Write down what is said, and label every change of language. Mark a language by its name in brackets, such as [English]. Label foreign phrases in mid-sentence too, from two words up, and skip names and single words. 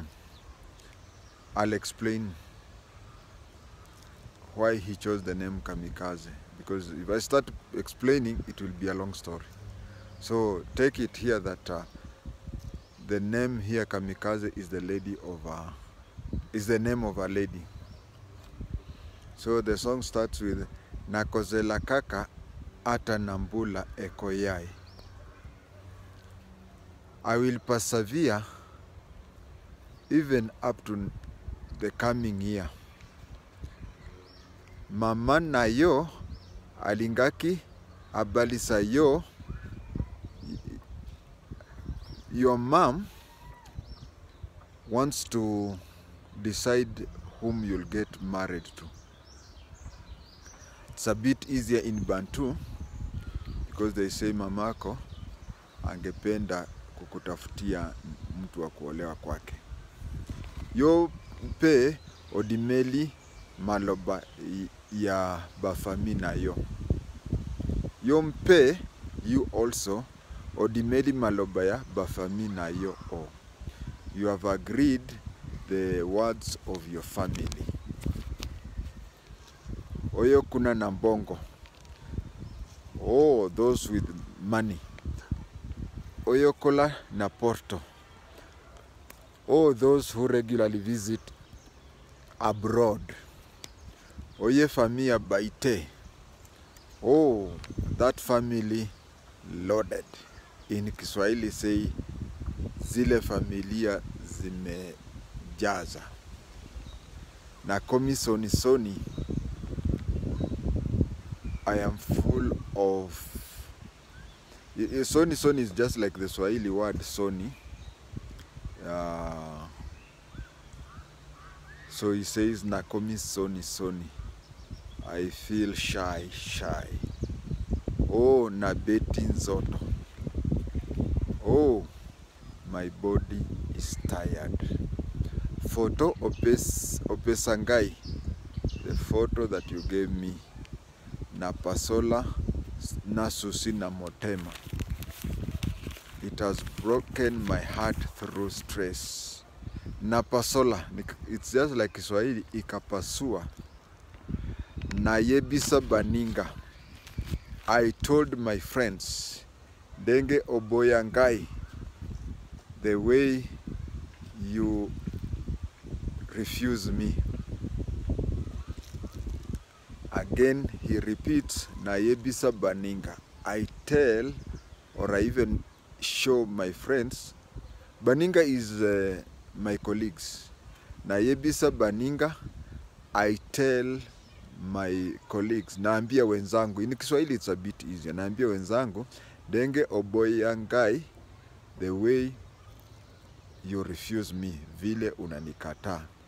[English] I'll explain why he chose the name Kamikaze, because if I start explaining, it will be a long story. So take it here that the name here Kamikaze is the name of a lady. So the song starts with [Lingala] Nakozela kaka ata nambula ekoyai. [English] I will persevere even up to the coming year. [Lingala] Mama na yo alingaki abalisa yo. [English] Your mom wants to decide whom you'll get married to. It's a bit easier in Bantu because they say [Swahili] mamako angependa kukutafutia mtu wa kuolewa kwake. [Lingala] Yo pe odimeli maloba ya bafami na yo. Yo mpe [English] you also [Lingala] odimeli maloba ya bafami na yo o. [English] You have agreed the words of your family. [Lingala] Oyo kuna nambongo. [English] Oh, those with money. [Lingala] Oyo kola na porto. [English] Oh, those who regularly visit abroad. [Lingala] Oye familia baite. [English] Oh, that family loaded. In Kiswahili say [Swahili] zile familia zimejaza. [Lingala] Na komi soni soni, [English] I am full of... Soni soni is just like the Swahili word soni. So he says [Lingala] nakomi soni soni. [English] I feel shy. [Lingala] Oh, na beti nzoto. [English] Oh, my body is tired. [Lingala] Photo opesangai. [English] The photo that you gave me. [Lingala] Na pasola na susi na motema. [English] It has broken my heart through stress. [Lingala] Na pasola, [English] it's just like Kiswahili, ikapasua. [Lingala] Na yebisa baninga. [English] I told my friends, [Lingala] denge oboyangai, [English] the way you refuse me. Again, he repeats, [Lingala] na yebisa baninga. [English] I tell, or I even show my friends, baninga is my colleagues. [Lingala] Na yebisa baninga, [English] I tell my colleagues, [Swahili] naambia wenzangu. [English] In Kiswahili it's a bit easier. [Swahili] Naambia wenzangu, [Lingala] denge oboyangai, [English] the way you refuse me, [Swahili] vile unanikata.